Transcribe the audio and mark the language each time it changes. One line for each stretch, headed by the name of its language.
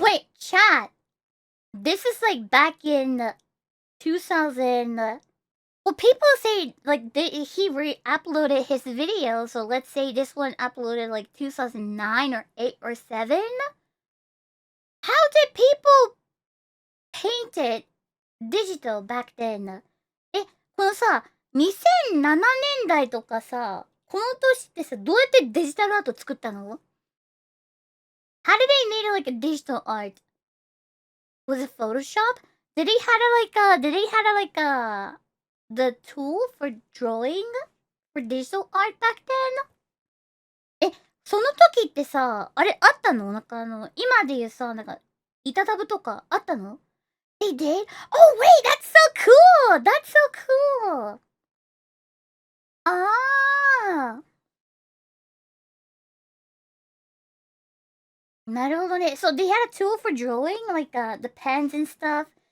English: Wait, chat. This is like back in 2000. Well, people say like he re-uploaded his video, so let's say this one uploaded like 2009 or 8 or 7. How did people paint it digital back then?
Japanese: このさ、2007年代とかさ、この年ってさ、どうやってデジタルアート作ったの?
English: How did they make it like a digital art? Was it Photoshop? Did they have like a the tool for drawing for digital art back then?
Japanese: その時ってさ、あれあったの？なんか今で言うさ、なんか板タブとかあったの?
English: They did? Oh wait, that's so cool! That's so cool! Ah!
Japanese: なるほどね。
English: So they had a tool for drawing, like the pens and stuff.